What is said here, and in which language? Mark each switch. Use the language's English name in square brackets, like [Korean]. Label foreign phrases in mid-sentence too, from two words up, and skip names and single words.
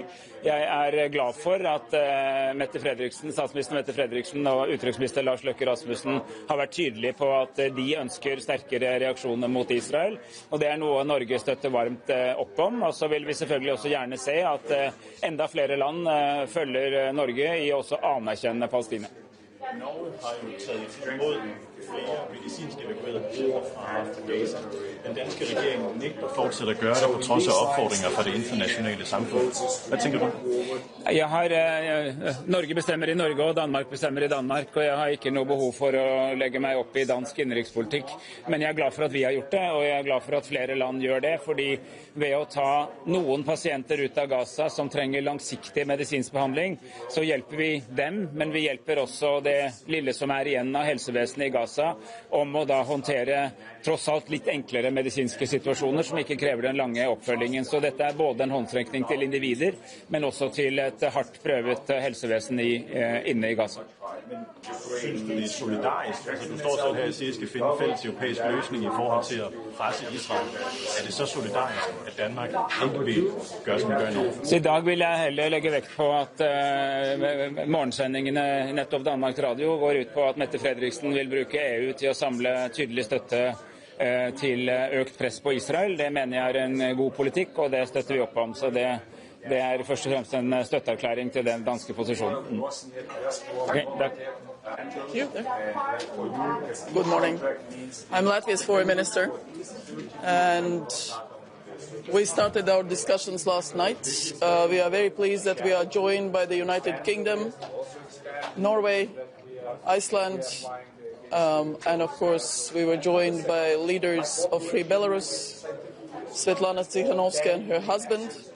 [Norwegian] Jeg er glad for at statsminister Mette Fredriksen og utenriksminister Lars Løkke Rasmussen har vært tydelige på at de ønsker sterkere reaksjoner mot Israel, og det er noe Norge støtter varmt opp om. Og så vil vi selvfølgelig også gjerne se at enda flere land følger Norge i også anerkjenne Palestina. [Danish] Norge har jo taget imod flere medicinske evakuerede fra Gaza. Den danske regering nægter fortsat at gøre det på trods af opfordringer fra det internationale samfund. Hvad tænker du? [Norwegian] Norge bestemmer i Norge, og Danmark bestemmer i Danmark, og jeg har ikke noe behov for å legge meg opp i dansk innenrikspolitikk. Men jeg er glad for at vi har gjort det, og jeg er glad for at flere land gjør det, fordi ved å ta noen pasienter ut av Gaza som trenger langsiktig medisinsk behandling, så hjelper vi dem, men vi hjelper også det lille som er igjen av helsevesenet i Gaza, om å da håndtere tross alt litt enklere medisinske situasjoner som ikke krever den lange oppfølgingen. Så dette er både en håndtrekning til individer, men også til et hardt prøvet helsevesen inne i Gaza. [Danish] Synes du det er solidarisk? Altså, du står selv her og siger, at skal finde en fælles europæisk løsning i forhold til at presse Israel. Er det så solidarisk, at Danmark ikke vil gøre, som vi gør nu? [Norwegian] Så i dag vil jeg heller legge vekt på at morgensendingene nettopp Danmarks Radio går ut på at Mette Fredriksen vil bruke EU til å samle tydelig støtte til økt press på Israel. Det mener jeg er en god politikk, og det støtter vi opp om. Så det er først og fremst en støtteerklæring til den danske posisjonen. [English] Okay, Good morning. I'm Latvia's foreign minister, and we started our discussions last night. We are very pleased that we are joined by the United Kingdom, Norway, Iceland, and of course we were joined by leaders of Free Belarus, Svetlana Tikhanovskaya and her husband.